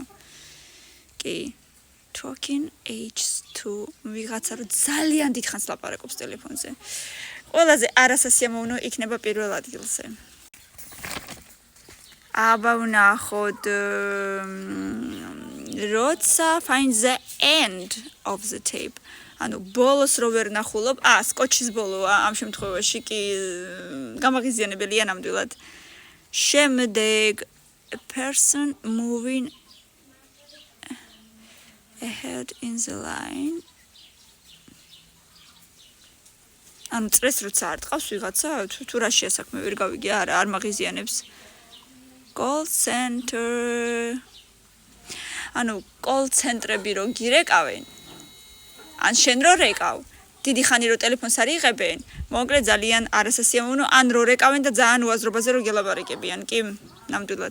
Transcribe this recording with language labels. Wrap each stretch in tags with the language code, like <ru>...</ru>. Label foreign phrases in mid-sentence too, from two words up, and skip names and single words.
<ka>კი,</ka> <en>talking H2,</en> <ka>ვიღაცა რო ძალიან დიდხანს ლაპარაკობს ტელეფონზე. ყველაზე არასასიამოვნო იქნება პირველ ადგილზე. აბა ვნახოთ, როცა</ka> <en>find the end of the tape.</en> <ka>ანუ ბოლოს რო ვერ ნახულობ, სკოჩის ბოლოა, ამ შემთხვევაში კი გამაღიზიანებელია ნამდვილად.</ka> <en>შემდეგ a person moving ahead in the line.</en> <ka>ანუ წრეს როცა არ ტყავს ვიღაცა, თუ რა შეასაქმე ვერ გავიგე, არა, არ მაღიზიანებს.</ka> <en>Call center.</en> <ka>ანუ call ცენტრები რო გირეკავენ. ან შენ რო რეკავ, დიდი ხანი რო ტელეფონს არ იღებენ, მოკლედ ძალიან არასასიამოვნო, ან რო რეკავენ და ძალიან უაზრობაზე რო გელაპარაკებიან, კი, ნამდვილად.</ka>